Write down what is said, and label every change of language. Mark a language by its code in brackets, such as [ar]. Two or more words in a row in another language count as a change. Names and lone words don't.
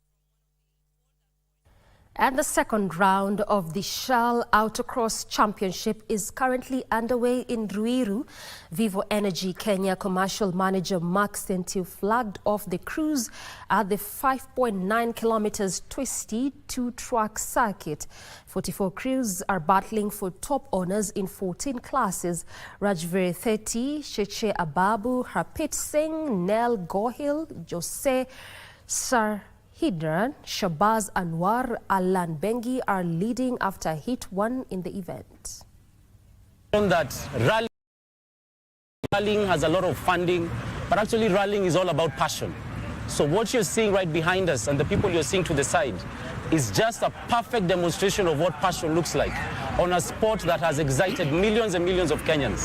[en] And the second round of the Shell Autocross Championship is currently underway in Ruiru. Vivo Energy Kenya commercial manager Mark Sentiu flagged off the cruise at the 5.9 kilometers twisty 2-track circuit. 44 crews are battling for top honors in 14 classes. Rajveer Sethi, Sheche Ababu, Harpreet Singh, Nell Gohil, Jose Hidran, Shabaz Anwar, Alan Bengi are leading after hit 1 in the event. That rallying has a lot of funding, but actually rallying is all about passion. So what you're seeing right behind us and the people you're seeing to the side is just a perfect demonstration of what passion looks like on a sport that has excited millions and millions of Kenyans.